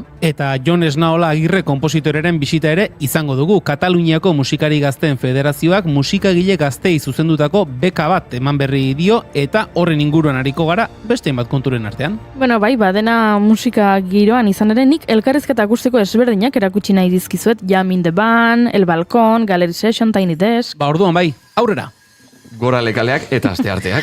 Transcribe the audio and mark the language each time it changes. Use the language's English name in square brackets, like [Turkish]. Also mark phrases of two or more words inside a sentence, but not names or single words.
[Basque] Eta Jon Esnaola Agirre konpositoreren bisita ere izango dugu. Kataluniako Musikari Gazteen Federazioak musikagile gaztei zuzendutako beka bat eman berri dio eta horren inguruan ariko gara beste bat konturen artean. Bueno, bai, badena musika giroan izan ere nik elkarrizketa akustiko ezberdinak erakutsi nahi dizkizuet. Jam in the Band, El Balkon, Gallery Session, Tiny Desk. Orduan bai, aurrera! Gora lekaleak eta astearteak.